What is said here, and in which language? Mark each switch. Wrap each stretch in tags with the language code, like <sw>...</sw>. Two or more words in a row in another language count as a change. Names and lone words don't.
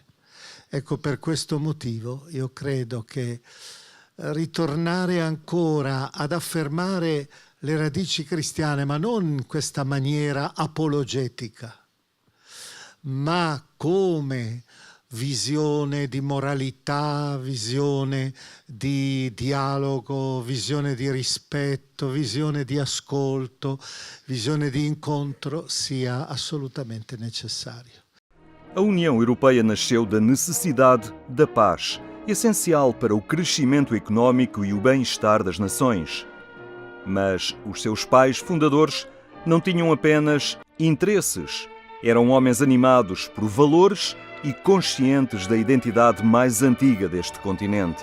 <it>Ecco, per questo motivo io credo che ritornare ancora ad affermare le radici cristiane, ma non in questa maniera apologetica, ma come visione di moralità, visione di dialogo, visione di rispetto, visione di ascolto, visione di incontro sia assolutamente necessario.</it> <pt>A União Europeia nasceu da necessidade da paz, essencial para o crescimento económico e o bem-estar das nações. Mas os seus pais fundadores não tinham apenas interesses, eram homens animados por valores e conscientes da identidade mais antiga deste continente.</pt>